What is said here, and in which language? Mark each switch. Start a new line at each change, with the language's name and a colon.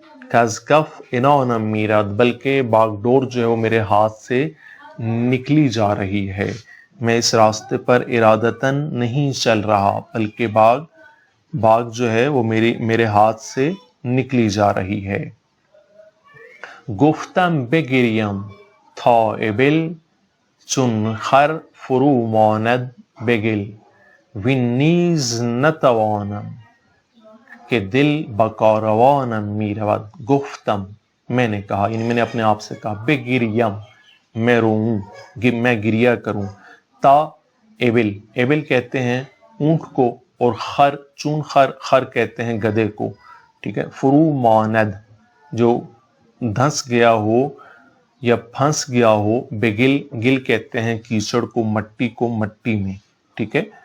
Persian: کز کف عنانم می رود
Urdu: بلکہ باغ ڈور جو ہے وہ میرے ہاتھ سے نکلی جا رہی ہے. میں اس راستے پر ارادتاً نہیں چل رہا بلکہ باغ جو ہے وہ میرے ہاتھ سے نکلی جا رہی ہے.
Persian: گفتم بگریم تا ابل چون خر فرو ماند بگل وین نیز نتوانم کہ دل بکاروانم می رود.
Urdu: گفتم میں نے کہا، یعنی میں نے اپنے آپ سے کہا، بگریم میں روؤں، میں گریا کروں، تا ابل، ابل کہتے ہیں اونٹ کو، اور خر، چون خر، خر کہتے ہیں گدھے کو، ٹھیک ہے. فرو ماند جو دھنس گیا ہو یا پھنس گیا ہو، بگل، گل کہتے ہیں کیچڑ کو، مٹی کو، مٹی میں، ٹھیک ہے.